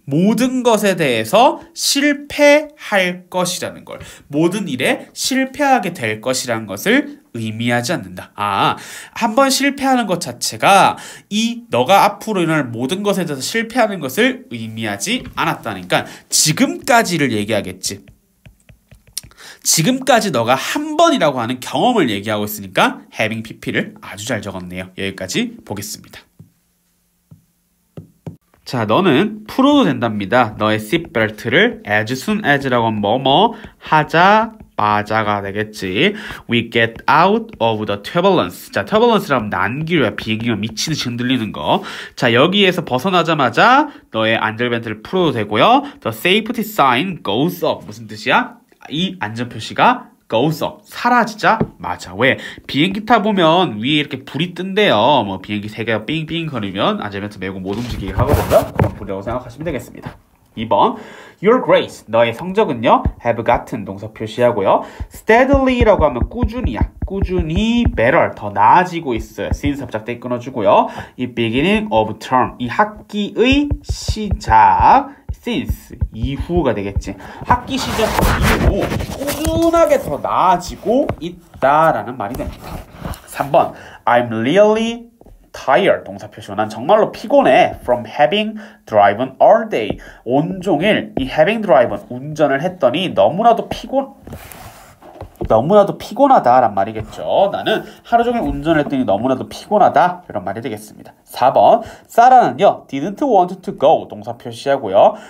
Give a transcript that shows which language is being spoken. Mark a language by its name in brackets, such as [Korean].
[Korean] 모든 것에 대해서 실패할 것이라는 걸. 모든 일에 실패하게 될 것이라는 것을 의미하지 않는다. 아, 한번 실패하는 것 자체가 이 너가 앞으로 일어날 모든 것에 대해서 실패하는 것을 의미하지 않았다니까 지금까지를 얘기하겠지. 지금까지 너가 한 번이라고 하는 경험을 얘기하고 있으니까 having pp를 아주 잘 적었네요. 여기까지 보겠습니다. 자, 너는 풀어도 된답니다. 너의 seatbelt를 as soon as 라고 하면 뭐뭐 하자마자가 되겠지. [English] We get out of the turbulence. [Korean] 자, turbulence라면 난기류야. 비행기가 미치듯이 흔들리는 거. 자, 여기에서 벗어나자마자 너의 안전벨트를 풀어도 되고요. [English] The safety sign goes up. 무슨 뜻이야? [Korean] 이 안전표시가 goes up. 사라지자마자. 왜? 비행기 타보면 위에 이렇게 불이 뜬대요. 뭐 비행기 세 개가 삥삥 거리면 안전벨트 매고 못 움직이게 하거든요. 그런 불이라고 생각하시면 되겠습니다. 2번 Your grades. 너의 성적은요. have 같은 동사 표시하고요. steadily라고 하면 꾸준히야. 꾸준히 better. 더 나아지고 있어요. since 접착대 끊어주고요. 이 beginning of term. 이 학기의 시작. since 이후가 되겠지. 학기 시작 이후 꾸준하게 더 나아지고 있다라는 말이 됩니다. [English] 3번 I'm really tired 동사 표시로 난 정말로 피곤해 from having driven all day. [Korean] 온종일 이 having driven 운전을 했더니 너무나도 너무나도 피곤하다란 말이겠죠. 나는 하루 종일 운전을 했더니 너무나도 피곤하다 이런 말이 되겠습니다. 4번 사라는요 didn't want to go 동사 표시하고요.